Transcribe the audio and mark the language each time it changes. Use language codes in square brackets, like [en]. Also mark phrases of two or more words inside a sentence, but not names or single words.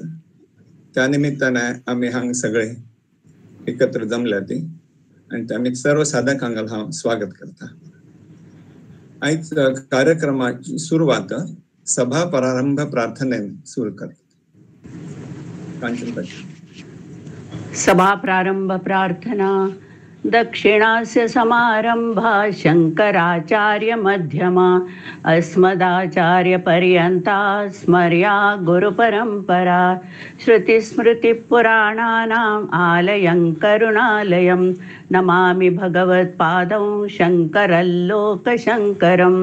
[kok] त्या निमित्ताने आम्ही हांग सगळे एकत्र जमल्या ती आणि आम्ही सर्व साधक हांगा हांव स्वागत करता. आयज कार्यक्रमाची सुरवात सभा प्रारंभ प्रार्थनेन सुरू करता. सभा प्रारंभ प्रार्थना. [sa] दक्षिणास्य समारंभा शंकराचार्य मध्यमा अस्मदाचार्य पर्यंता स्मर्या गुरु परंपरा. श्रुति स्मृति पुराणानाम् आलयं करुणालयं नमामि भगवत्पादं शंकरल्लोकशंकरं.